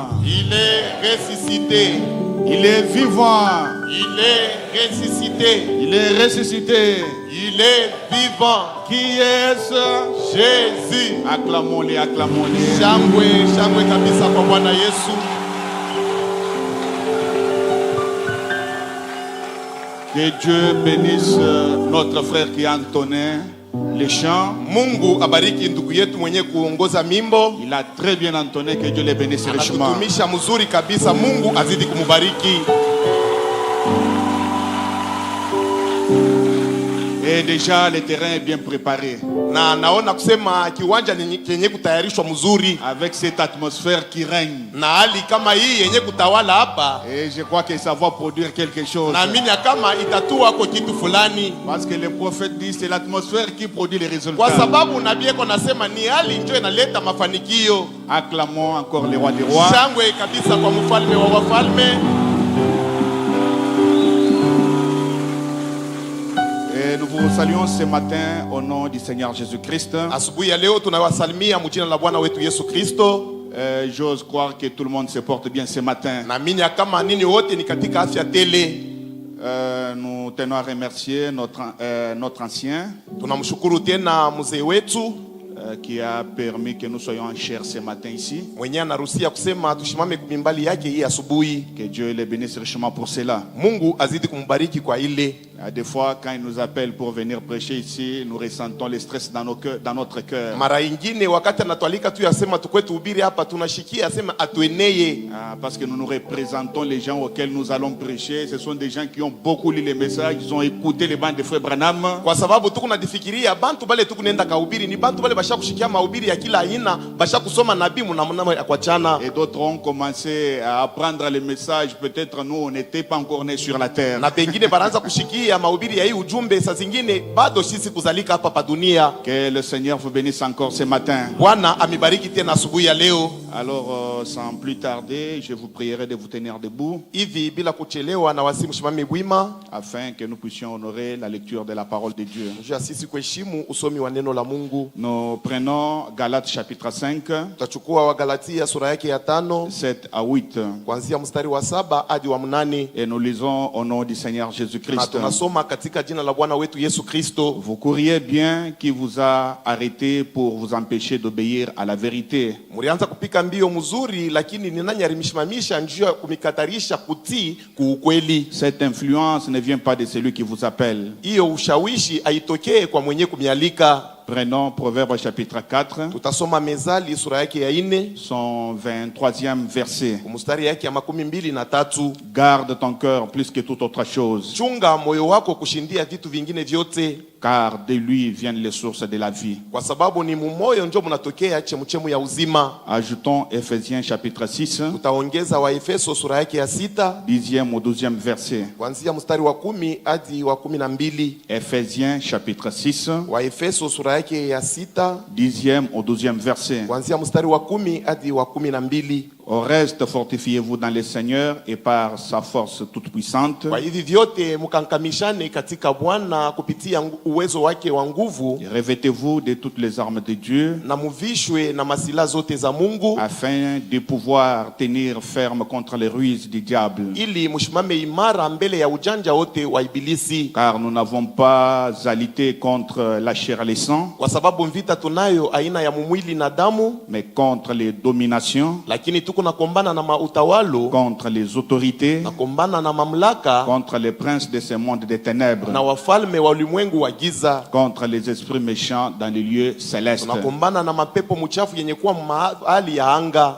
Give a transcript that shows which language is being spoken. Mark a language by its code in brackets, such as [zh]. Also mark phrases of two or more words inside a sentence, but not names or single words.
[fr] Il est ressuscité. Il est vivant. Il est ressuscité. Il est ressuscité. Il est vivant. Qui est-ce? Jésus. Acclamons-les, acclamons-les. [sw] Shangwe, shangwe kabisa kwa Bwana Yesu. [fr] Que Dieu bénisse notre frère qui a entonné les chants. [sw] Mungu abariki ndugu yetu mwenye kuongoza mimbo. [fr] Il a très bien entonné, que Dieu les bénisse richement. [sw] Anatutumisha mzuri kabisa. Mungu azidi kumubariki. [fr] Et déjà le terrain est bien préparé. [sw] Na naona kusema kiwanja ni kenye kutayarishwa mzuri. [fr] Avec cette atmosphère qui règne. [sw] Na hali kama hii yenye kutawala hapa. [fr] Et je crois que ça va produire quelque chose. [sw] Naamini kama itatua kwa kitu fulani. [fr] Parce que le prophète dit c'est l'atmosphère qui produit les résultats. [sw] Kwa sababu nabii yako nasema ni hali ndio inaleta mafanikio. [fr] Acclamons encore le roi des rois. [sw] Shangwe kabisa kwa mfalme wa wafalme. [fr] Et nous vous saluons ce matin au nom du Seigneur Jésus-Christ. [sw] Asubuhi ya leo tunawasalimia mjina la Bwana wetu Yesu Kristo. [fr] J'ose croire que tout le monde se porte bien ce matin. [sw] Naamini kama nini wote ni katika afya tele. [fr] Nous tenons à remercier notre ancien. [sw] Tunamshukuru tena mzee wetu [fr] qui a permis que nous soyons en chair ce matin ici. [sw] Mwenye anaruhusia kusema tushimame kumimbali yake hii asubuhi. [fr] Que Dieu les bénisse richement pour cela. [sw] Mungu azidi kumbariki kwa ile. [fr] Des fois, quand ils nous appellent pour venir prêcher ici, nous ressentons le stress dans notre cœur. [sw] Mara ingine wakati anatualika tu yasema tukwe tuhubiri hapa tunashikia asema atueneye. [fr] Parce que nous représentons les gens auxquels nous allons prêcher. Ce sont des gens qui ont beaucoup lu les messages, ils ont écouté les bandes de frère Branham. [sw] Kwa sababu tuko nadifikiria bantu bale tuko nenda kahubiri ni bantu bale basha kushikia mahubiri ya kila aina, basha kusoma nabii mnamna ya kuachana. [fr] Et d'autres ont commencé à apprendre les messages. Peut-être nous, on n'était pas encore nés sur la terre. [sw] Na pengine banaanza kushikia mahubiri ya hii ujumbe saa zingine bado sisi kuzalika hapa pa dunia. [fr] Que le Seigneur vous bénisse encore ce matin. [sw] Bwana amibariki tena asubuhi ya leo. [fr] Alors, sans plus tarder, je vous prierai de vous tenir debout. [sw] Hivi bila kuchelewa na wasimu shimami bwima [fr] afin que nous puissions honorer la lecture de la parole de Dieu. [sw] njia sisi kuheshimu usomi wa neno la Mungu. [fr] Nous prenons Galates chapitre 5, [sw] Tutachukua wa Galatia sura yake ya 5 [fr] 7 à 8 [sw] kuanzia mstari wa 7 hadi wa 8 [fr] et nous lisons au nom du Seigneur [sw] na Jésus-Christ. tunasoma katika jina la Bwana wetu Yesu Kristo. [fr] Vous courriez bien qui vous a arrêté pour vous empêcher d'obéir à la vérité. [sw] Murianza kupika mbio mzuri, lakini ni nani alimshimamisha njia kumikatarisha kutii kuukweli? [fr] Cette influence ne vient pas de celui qui vous appelle. [sw] Hiyo ushawishi aitokee kwa mwenye kumialika. [fr] Prenons Proverbe chapitre 4, [sw] Tutasoma Mezali sura yake ya 4 [fr] son 23e verset. [sw] mstari yake ya 23. [fr] Garde ton cœur plus que toute autre chose, [sw] Chunga moyo wako kushindia vitu vingine vyote, [fr] car de lui viennent les sources de la vie. [sw] kwa sababu ni mumoyo ndio mnatokea chemuchemu ya uzima. [fr] Ajoutons Ephésiens chapitre 6, [sw] Tutaongeza wa Efeso sura yake ya 6 [fr] 10e au 12e verset. [sw] kuanzia mstari wa 10 hadi wa 12. [fr] Ephésiens chapitre 6, [sw] Wa Efeso sura yake ya 6 [fr] 10e au 12e verset. [sw] kuanzia mstari wa 10 hadi wa 12. [fr] Au reste, fortifiez-vous dans le Seigneur et par sa force toute puissante. [sw] Kwa hivi vyote mkankamishane katika Bwana kupitia uwezo wake wa nguvu, [fr] Revêtez-vous de toutes les armes de Dieu, [sw] na muvishwe na masila zote za Mungu, [fr] afin de pouvoir tenir ferme contre les ruses du diable. [sw] ili mshimame imara mbele ya ujanja wote wa ibilisi. [fr] Car nous n'avons pas à lutter contre la chair et le sang, [sw] Kwa sababu vita tunayo aina ya mwili na damu, [fr] mais contre les dominations, [sw] lakini tuko nakombana na mautawalo, [fr] contre les autorités, [sw] nakombana na mamlaka, [fr] contre les princes de ce monde des ténèbres, [sw] na wafalme wa ulimwengu wa giza. [fr] contre les esprits méchants dans les lieux célestes. [sw] Tunakombana na mapepo mchafu yenye kuwa mahali ya anga.